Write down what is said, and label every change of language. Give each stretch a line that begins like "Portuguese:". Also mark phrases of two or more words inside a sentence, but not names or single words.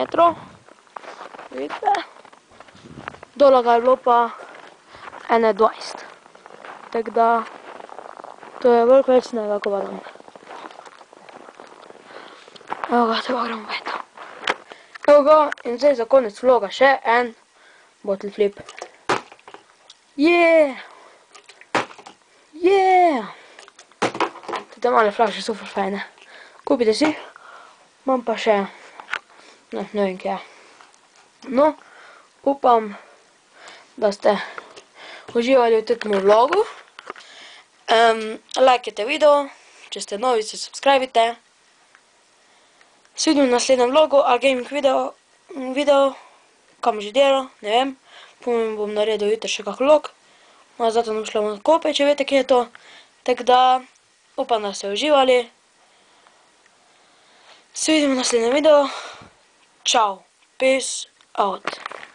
Slovenian: Vidite? Dole ga je bilo pa ene 20. Tako da to je veliko več snega, ko pa tam. Evo ga, te pa gremo vet. Evo ga, in zdaj za konec vloga še en
English: bottle flip. Yeah! Yeah!
Slovenian: Te male flaše so ful fajne. Kupite si. Imam pa še, ne vem kje. No, upam, da ste uživali v tem vlogu. Lajkajte video, če ste novi, se subscribite. Se vidimo v naslednjem vlogu, ali
English: gaming video,
Slovenian: kam že delo, ne vem. Bom naredil jutri še kak vlog. Zato nam šlo na kope, če veste, kje je to. Tako da, upam, da ste uživali. Se vidimo v naslednjem videu. Čau.
English: Peace out.